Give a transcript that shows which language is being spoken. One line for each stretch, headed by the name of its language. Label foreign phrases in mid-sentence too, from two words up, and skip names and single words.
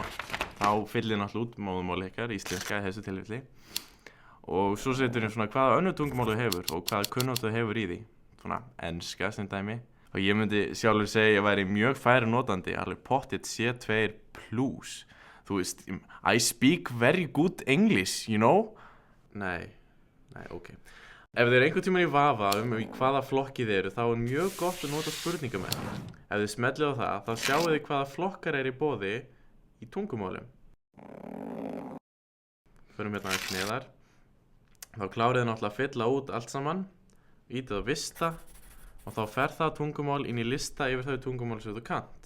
Icelandic: Þá fyllir náttúrulega út móðumál ykkar, íslenska í þessu tilfelli. Og svo setur við svona hvaða önnur tungumál þú hefur og hvaða kunnáttu þú hefur í því. Svona enska sem dæmi. Og ég myndi sjálfur segja að ég væri mjög færi notandi, alveg pottet C2+. Þú veist,
English: I speak very good English, you know?
Icelandic: Nei, ok. Ef þið einhvern tímann í vafa í hvaða flokki þið eru, þá er mjög gott að nota spurningamerki. Ef þið smellið á það, þá sjáu þið hvaða flokkar er í boði í tungumálum. Förum hérna aðeins neðar. Þá klárið þið náttúrulega að fylla út allt saman, ítið á vista og þá fer það tungumál inn í lista yfir þau tungumál sem þú kannt.